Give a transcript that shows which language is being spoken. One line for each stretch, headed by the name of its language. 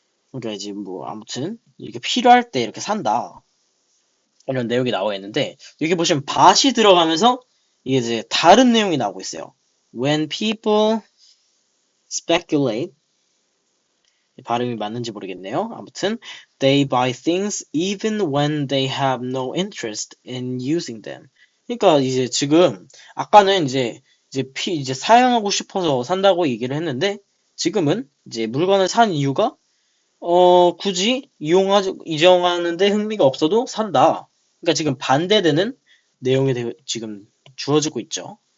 Korean: 그러니까 이제 뭐 아무튼 이렇게 필요할 때 이렇게 산다. 이런 내용이 나와 있는데 여기 보시면 but이 들어가면서 이게 이제 다른 내용이 나오고 있어요.
English: When people speculate
Korean: 발음이 맞는지 모르겠네요. 아무튼
English: they buy things even when they have no interest in using them.
Korean: 그러니까 이제 지금 아까는 이제 사용하고 싶어서 산다고 얘기를 했는데 지금은 이제 물건을 산 이유가 굳이 이용하는데 흥미가 없어도 산다. 그러니까 지금 반대되는 내용이 지금 주어지고 있죠.